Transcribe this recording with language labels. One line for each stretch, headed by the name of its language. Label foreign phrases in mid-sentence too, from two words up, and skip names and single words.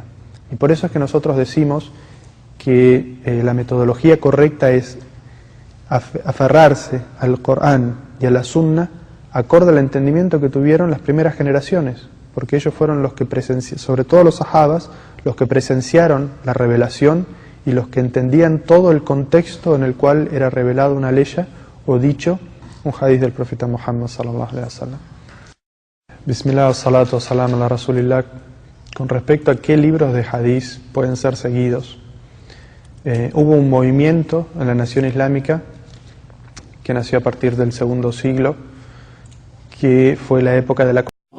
Spanish: Y por eso es que nosotros decimos que la metodología correcta es aferrarse al Corán y a la Sunna acorde al entendimiento que tuvieron las primeras generaciones, porque ellos fueron los que sobre todo los sahabas, los que presenciaron la revelación y los que entendían todo el contexto en el cual era revelado una ley o dicho un hadiz del profeta Muhammad
Arabic: صلى الله عليه وسلم. بسم الله، الصلاة، سلام على رسول الله.
Spanish: Con respecto a qué libros de hadís pueden ser seguidos, hubo un movimiento en la nación islámica que nació a partir del segundo siglo, que fue la época de la